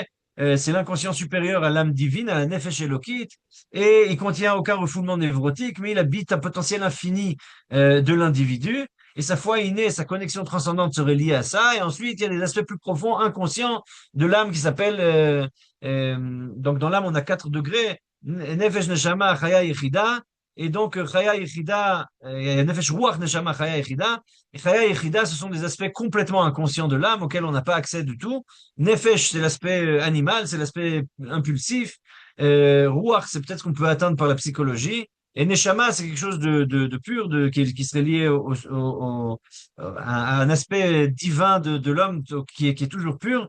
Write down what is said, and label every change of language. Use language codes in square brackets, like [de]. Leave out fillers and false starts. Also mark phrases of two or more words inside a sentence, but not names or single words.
[fr] C'est l'inconscient supérieur à l'âme divine, à la [he] נפש אלוקית, [fr] et il contient aucun refoulement névrotique, mais il habite un potentiel infini de l'individu, et sa foi innée, sa connexion transcendante serait liée à ça, et ensuite il y a des aspects plus profonds, inconscients de l'âme qui s'appellent, donc dans l'âme on a 4 degrés, [he] נפש נשמה חיה יחידה, [fr] et donc [he] חיה יחידה, נפש רוח נשמה חיה יחידה, [fr] et [he] חיה יחידה, [fr] ce sont des aspects complètement inconscients de l'âme auxquels on n'a pas accès du tout. Nefesh, c'est l'aspect animal, c'est l'aspect impulsif. Ruach, c'est peut-être ce qu'on peut atteindre par la psychologie. Et Neshama, c'est quelque chose de pur, qui serait lié à un aspect divin de l'homme qui est toujours pur.